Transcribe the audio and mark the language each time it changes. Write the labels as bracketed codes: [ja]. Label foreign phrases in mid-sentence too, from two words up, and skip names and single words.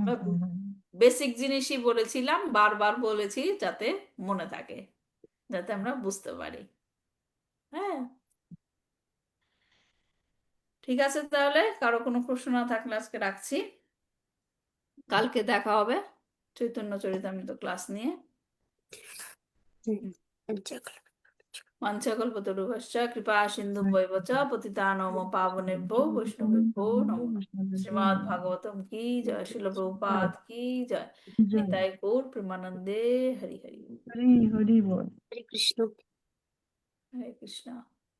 [bn] বেসিক জিনিসই বলেছিলাম, বারবার বলেছি যাতে মনে থাকে, যাতে আমরা বুঝতে পারি। হ্যাঁ, ঠিক আছে, তাহলে কারো কোনো প্রশ্ন না থাকলে আজকে রাখছি। কালকে দেখা হবে চৈতন্য চরিতামৃত ক্লাস নিয়ে। [sa] वाञ्छाकल्पतरुभ्यश्च कृपा सिन्धुभ्यैव च पतितानां पावनेभ्यो वैष्णवेभ्यो नमो नमः। [hi] श्रीमद् भागवतम की जय, श्रील प्रभुपाद की जय। [bn] নিতাই গৌর প্রেমানন্দে হরি হরি। হরি হরি বল। হরে কৃষ্ণ। [hi] हरे कृष्णा।